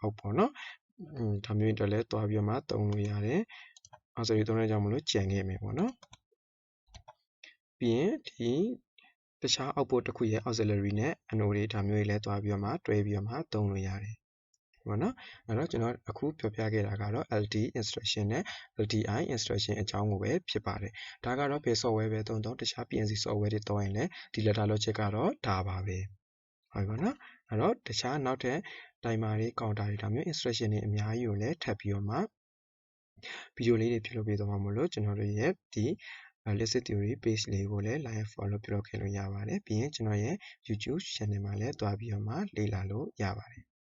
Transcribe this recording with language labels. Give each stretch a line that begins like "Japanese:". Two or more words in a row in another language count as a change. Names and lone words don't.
Burmese: out ပေါ့နော်ဒါမျိုးအတွက်လည်းသွားပြီးတော့မှသုံးလို့ရတယ် auxiliary သုံးတဲ့ကြောင့်မလို့ကြံခဲ့မယ်ပေါ့နော်ပြီးရင်ဒီတခြား output တစ်ခုရဲ့ auxiliary နဲ့ anode တွေဒါမျိုးတွေလည်းသွားပြီးတော့မှတွဲပြီးတော့မှသုံးလို့ရတယ်ပေါ့နော်အဲ့တော့ကျွန်တော်အခုပြောပြခဲ့တာကတော့ LD instruction နဲ့
English: LDI instruction
Burmese: အကြောင်းကိုပဲဖြစ်ပါတယ်ဒါကတော့ဘယ် software ပဲသုံးတခြား
English: PNC software
Burmese: တွေသုံးရင်လည်းဒီ
English: ladder logic
Burmese: ကတော့ဒါပါပဲဟုတ်ပြီပေါ့နော်အဲ့တော့တခြားနောက်ထပ် timer တွေ counter တွေဒါမျိုး instruction တွေအများကြီးကိုလည်းထပ်ပြီးတော့မှဗီဒီယိုလေးတွေပြုလုပ်ပေးသွားမှာမို့လို့ကျွန်တော်တို့ရဲ့ဒီ Basic Theory page လေးကိုလည်း
English: like follow
Burmese: ပြုလုပ်ခဲ့လို့ရပါတယ်ပြီးရင်ကျွန်တော်ရဲ့ YouTube channel မှာလည်းတွားပြီးတော့မှလေ့လာလို့ရပါတယ်